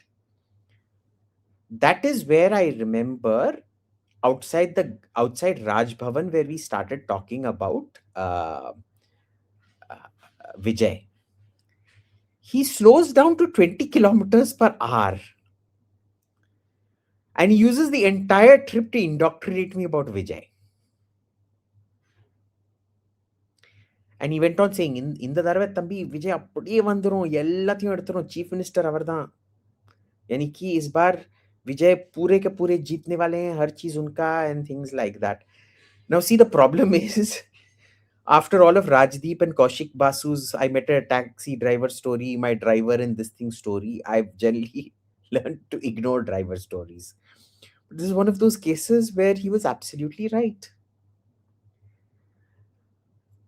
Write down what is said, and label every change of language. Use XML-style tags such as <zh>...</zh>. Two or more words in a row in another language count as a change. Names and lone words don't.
<en>That is where I remember outside Raj Bhavan, where we started talking about Vijay. He slows down to 20 kilometers per hour. And he uses the entire trip to indoctrinate me about Vijay. And he went on saying,</en> <ta>இந்த தடவை தம்பி விஜய் அப்படியே வந்துரும், எல்லாத்தையும் எடுத்துரும்,</ta> <en>chief minister</en> <hi>அவர்தான், यानी कि इस बार विजय पूरे के पूरे जीतने वाले हैं, हर चीज उनका,</hi> <en>and things like that. Now see, the problem is, after all of Rajdeep and Kaushik Basu's I met a taxi driver story, my driver in this thing story, I've generally learned to ignore driver stories. But this is one of those cases where he was absolutely right.</en>